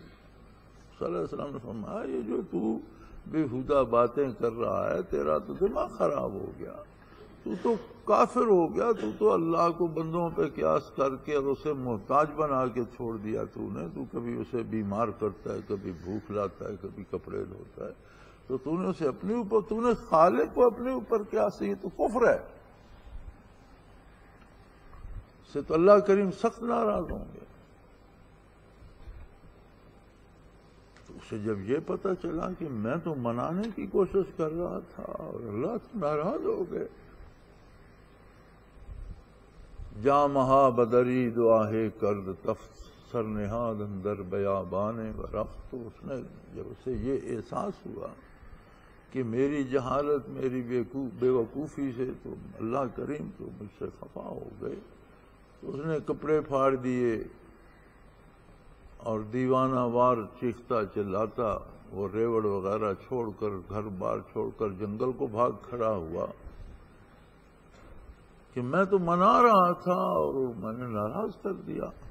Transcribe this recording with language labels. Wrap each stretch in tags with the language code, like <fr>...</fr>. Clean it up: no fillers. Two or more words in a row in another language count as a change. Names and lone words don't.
<ur>صلی اللہ علیہ وسلم نے فرمایا یہ جو تو بےہودہ باتیں کر رہا ہے، تیرا تو دماغ خراب ہو گیا، تو کافر ہو گیا، تو اللہ کو بندوں پہ قیاس کر کے اور اسے محتاج بنا کے چھوڑ دیا تو نے، تو کبھی اسے بیمار کرتا ہے، کبھی بھوک لاتا ہے، کبھی کپڑے دھوتا ہے، تو نے اسے اپنے اوپر، تو نے خالق کو اپنے اوپر قیاس، یہ تو کفر ہے، سے تو اللہ کریم سخت ناراض ہوں گے۔ تو اسے جب یہ پتہ چلا کہ میں تو منانے کی کوشش کر رہا تھا اور اللہ تو ناراض ہو گئے،</ur> <fa>جا مہا بدری دعاہے کرد تفت سر نہاد اندر بیابان و رفت،</fa> <ur>تو اس نے جب اسے یہ احساس ہوا کہ میری جہالت، میری بے وقوفی سے تو اللہ کریم تو مجھ سے خفا ہو گئے، تو اس نے کپڑے پھاڑ دیے اور دیوانہ وار چیختا چلاتا وہ ریوڑ وغیرہ چھوڑ کر، گھر بار چھوڑ کر جنگل کو بھاگ کھڑا ہوا کہ میں تو منا رہا تھا اور میں نے ناراض کر دیا۔</ur>